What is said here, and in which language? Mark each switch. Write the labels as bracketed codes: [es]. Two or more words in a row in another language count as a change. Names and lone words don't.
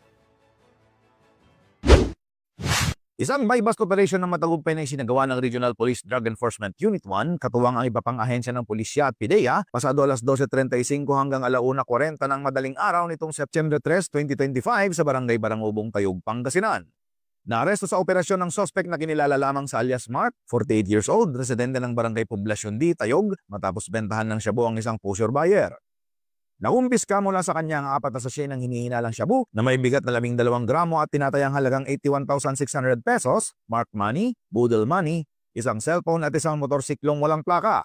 [tl] Isang [en] buy-bust operation [tl] ng matagumpay na isinagawa ng Regional Police Drug Enforcement Unit 1, katuwang ang iba pang ahensya ng pulisya at PIDEA, pasado alas 12:35 hanggang 1:40 ng madaling araw nitong September 3, 2025 sa Barangay Barangubong, Tayog, Pangasinan. Naaresto sa operasyon ng sospek na kinilala lamang sa alias Mark, [en] 48 years old, [tl] residente ng Barangay Poblacion D, Tayog, matapos bentahan ng shabu ang isang [en] pusher buyer. [tl] Nakumpiska mula sa kanya ang 4 na sachet ng hinihinalang shabu na may bigat na 12 gramo at tinatayang halagang 81,600 pesos, [en] mark money, [tl] budol money, isang cellphone at isang motorsiklong walang plaka.